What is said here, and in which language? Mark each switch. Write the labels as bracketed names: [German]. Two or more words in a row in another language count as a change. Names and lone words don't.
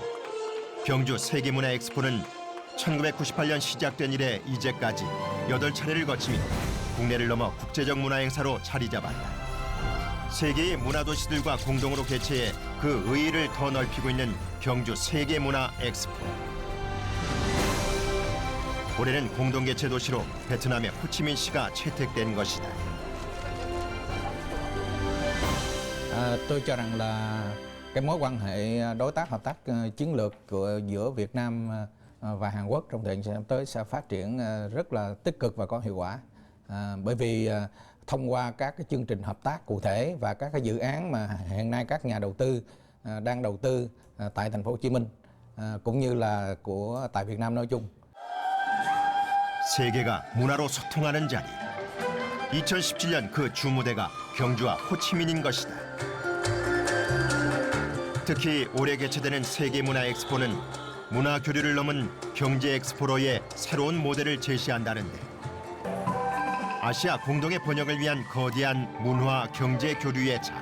[Korean] 경주 세계문화 엑스포는 1998년 시작된 이래 이제까지 8차례를 거치며 국내를 넘어 국제적 문화 행사로 자리 잡았다. 세계의 문화도시들과 공동으로 개최해 그 의의를 더 넓히고 있는 경주 세계문화 엑스포. 올해는 공동 개최 도시로 베트남의 호치민시가 채택된 것이다. [Vietnamese] Tôi cho rằng là cái mối quan hệ đối tác hợp tác chiến lược giữa Việt Nam và Hàn Quốc trong thời gian sắp tới sẽ phát triển rất là tích cực và có hiệu quả. Bởi vì thông qua các cái chương trình hợp tác cụ thể và các cái dự án mà hiện nay các nhà đầu tư đang đầu tư tại thành phố Hồ Chí Minh cũng như là tại Việt Nam nói chung. [Korean] 세계가 문화로 소통하는 자리. 2017년 그 주무대가 경주와 호치민인 것이다. 특히 올해 개최되는 세계문화 엑스포는 문화 교류를 넘은 경제 엑스포로의 새로운 모델을 제시한다는데 아시아 공동의 번영을 위한 거대한 문화 경제 교류의 장.